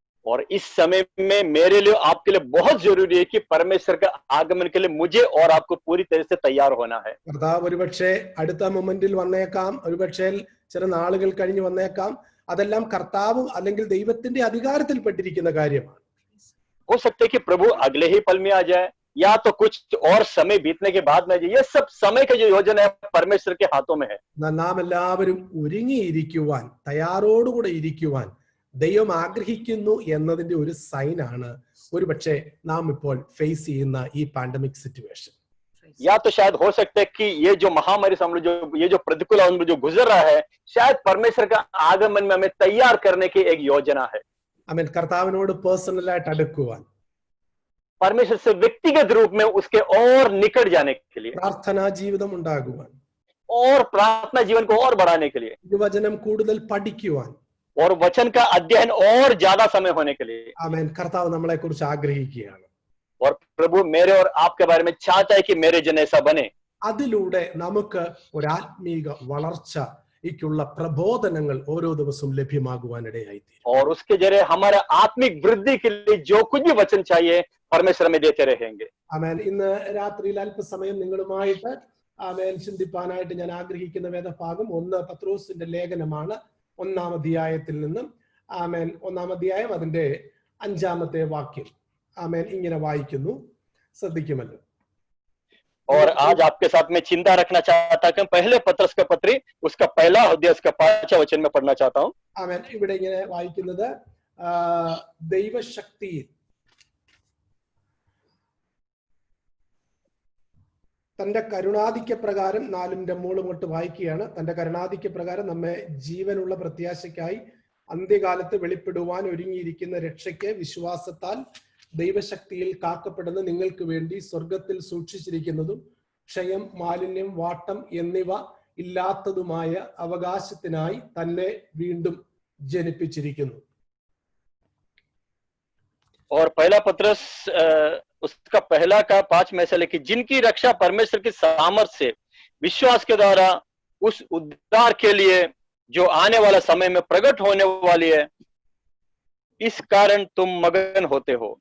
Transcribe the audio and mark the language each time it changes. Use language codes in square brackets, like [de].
[hi] और इस समय में मेरे लिए आपके लिए बहुत जरूरी है कि परमेश्वर के आगमन के लिए मुझे और आपको पूरी तरह से तैयार होना है. [ml] കർത്താവ് ഒരുപക്ഷെ അടുത്ത മൊമെന്റിൽ വന്നേക്കാം, ഒരുപക്ഷെ ചില നാളുകൾ കഴിഞ്ഞ് വന്നേക്കാം. അതെല്ലാം കർത്താവ് അല്ലെങ്കിൽ ദൈവത്തിന്റെ അധികാരത്തിൽപ്പെട്ടിരിക്കുന്ന കാര്യമാണ്. [hi] हो सकता है कि प्रभु अगले ही पल में आ जाए या तो कुछ और समय बीतने के बाद में आ जाए. ये सब समय का जो योजना है परमेश्वर के हाथों में है. [ml] നാം എല്ലാവരും ഒരുങ്ങിയിരിക്കുവാൻ, തയ്യാറോടുകൂടെ ഇരിക്കുവാൻ ദൈവം ആഗ്രഹിക്കുന്നു എന്നതിന്റെ ഒരു സൈനാണ് ഒരുപക്ഷെ നാം ഇപ്പോൾ ഫേസ് ചെയ്യുന്ന ഈ [en] Pandemic situation. [hi] या तो शायद हो सकता है कि ये जो महामारी से हम लोग ये जो प्रतिकूल जो गुजर रहा है, शायद परमेश्वर का आगमन में हमें तैयार करने की एक योजना है. [ml] ആമേൻ. കർത്താവിനോട് പേഴ്സണലായിട്ട് അടുക്കുവാൻ, [hi] परमेश्वर से व्यक्तिगत रूप में उसके और निकट जाने के लिए, [ml] പ്രാർത്ഥനാ ജീവിതം ഉണ്ടാകുവാൻ, [hi] और प्रार्थना जीवन को और बढ़ाने के लिए, [ml] വചനം കൂടുതൽ പഠിക്കുവാൻ, [hi] और वचन का अध्ययन और ज्यादा समय होने के लिए. [ml] ആമേൻ. കർത്താവ് നമ്മളെ കുറിച്ച് ആഗ്രഹിക്കുകയാണ്. [hi] और प्रभु मेरे और आपके बारे में चाहता है कि मेरे जन ऐसा बने. [ml] അതിലൂടെ നമുക്ക് ഒരു ആത്മീക വളർച്ചയ്ക്കുള്ള പ്രബോധനങ്ങൾ ഓരോ ദിവസവും ലഭ്യമാകുവാനിടയായിത്തീരും. [hi] और उसके जरिए हमारे आत्मिक वृद्धि के लिए जो कुछ भी वचन चाहिए परमेश्वर में देते रहेंगे. [ml] ആമേൻ. ഇന്ന് രാത്രിയിൽ അല്പസമയം നിങ്ങളുമായിട്ട് ആമേൻ ചിന്തിപ്പാനായിട്ട് ഞാൻ ആഗ്രഹിക്കുന്ന വേദഭാഗം 1 പത്രോസിന്റെ ലേഖനമാണ്, 1-ാം അധ്യായത്തിൽ നിന്നും. ആമേൻ. 1-ാം അധ്യായം അതിന്റെ 5-ാമത്തെ വാക്യം. ആമേൻ. ഇങ്ങനെ വായിക്കുന്നു, ശ്രദ്ധിക്കുമല്ലോ. [hi] और आज आपके साथ में चिंता रखना चाहता कि पहले पत्रस का पत्री उसका पहला अध्याय उसका 5वां वचन में पढ़ना चाहता हूं. [ml] ആമേൻ. ഇവിടെ ഇങ്ങനെ വായിക്കുന്നത്, ദൈവശക്തി തന്റെ കരുണാധിക്യ പ്രകാരം 4ന്റെ 3 തൊട്ട് വായിക്കുകയാണ്. തന്റെ കരുണാധിക്യ പ്രകാരം നമ്മെ ജീവനുള്ള പ്രത്യാശയ്ക്കായി അന്ത്യകാലത്ത് വെളിപ്പെടുവാൻ ഒരുങ്ങിയിരിക്കുന്ന രക്ഷയ്ക്ക് വിശ്വാസത്താൽ ദൈവശക്തിയിൽ കാക്കപ്പെടുന്ന നിങ്ങൾക്ക് വേണ്ടി സ്വർഗത്തിൽ സൂക്ഷിച്ചിരിക്കുന്നതും ക്ഷയം, മാലിന്യം, വാട്ടം എന്നിവ ഇല്ലാത്തതുമായ അവകാശത്തിനായി തന്നെ വീണ്ടും ജനിപ്പിച്ചിരിക്കുന്നു. [hi] और पहला पत्रस उसका पहला का 5 में से लिखी, जिनकी रक्षा परमेश्वर की सामर्थ से विश्वास के द्वारा उस उद्धार के लिए जो आने वाला समय में प्रकट होने वाली है, इस कारण तुम मगन होते हो.